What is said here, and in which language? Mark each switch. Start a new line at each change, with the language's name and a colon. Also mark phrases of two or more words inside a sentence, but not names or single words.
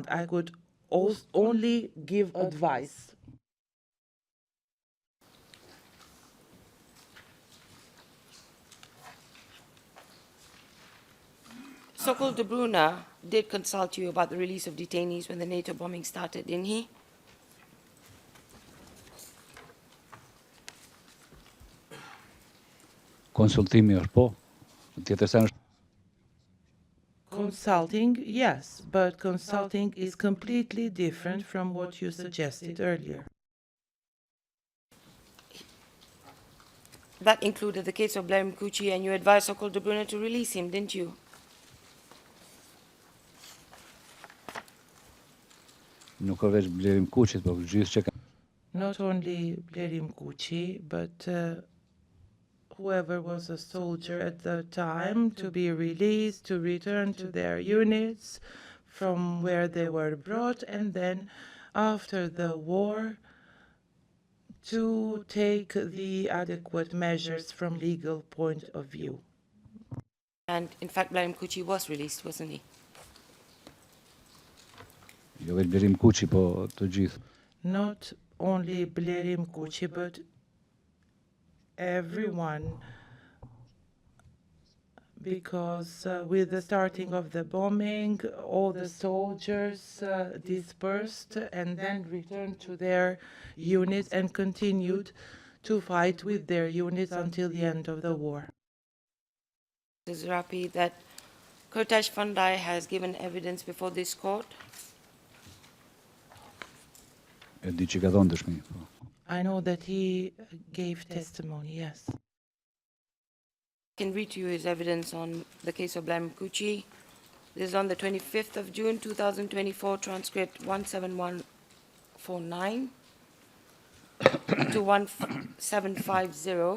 English: I could only give advice. Sokol de Bruyne did consult you about the release of detainees when the NATO bombing started, didn't he?
Albanian: Konsultimi është po. Tjetër se është
English: Consulting, yes, but consulting is completely different from what you suggested earlier. That included the case of Blair Mkuchi, and you advised Sokol de Bruyne to release him, didn't you?
Albanian: nuk ka veç Blerim Kuçit, po gjithë që ka.
English: Not only Blerim Kuchi, but whoever was a soldier at the time to be released, to return to their units from where they were brought, and then after the war to take the adequate measures from legal point of view. And in fact, Blarim Kuchi was released, wasn't he?
Albanian: Jo vetë Blerim Kuqi, po të gjithë.
English: Not only Blerim Kuchi, but everyone, because with the starting of the bombing, all the soldiers dispersed and then returned to their units and continued to fight with their units until the end of the war. Mr. Zerapi, that Kurtash Fundai has given evidence before this court.
Albanian: E di që ka dhënë dëshmi. Po.
English: I know that he gave testimony, yes. I can read to you his evidence on the case of Blarim Kuchi. This is on the 25th of June, 2024, transcript 17149 to 1750.